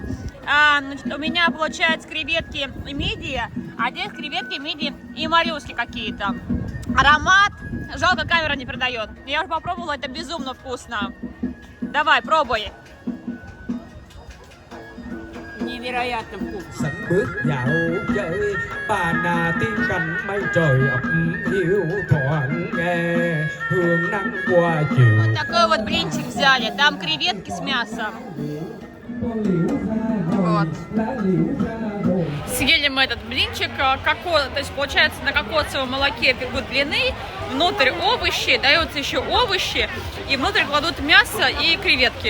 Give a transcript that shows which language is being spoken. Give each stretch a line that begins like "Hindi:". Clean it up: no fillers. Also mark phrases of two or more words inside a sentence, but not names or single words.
Russian: Значит, у меня получается креветки и мидии, а здесь креветки, мидии и моллюски какие-то. Аромат, жалко, камера не передает. Я уже попробовала, это безумно вкусно. Давай, пробуй. Невероятно вкусно.
Vietnamese: Sẵn bước dạo chơi bà nà tiếng canh mây trời ập hiu thoảng nghe hương nắng qua chiều.
Russian: Вот такой вот блинчик взяли. Там креветки с мясом. Вот. Съели мы этот блинчик, то есть получается на кокосовом молоке пекут блины, внутрь овощи, даются еще овощи, и внутрь кладут мясо и креветки.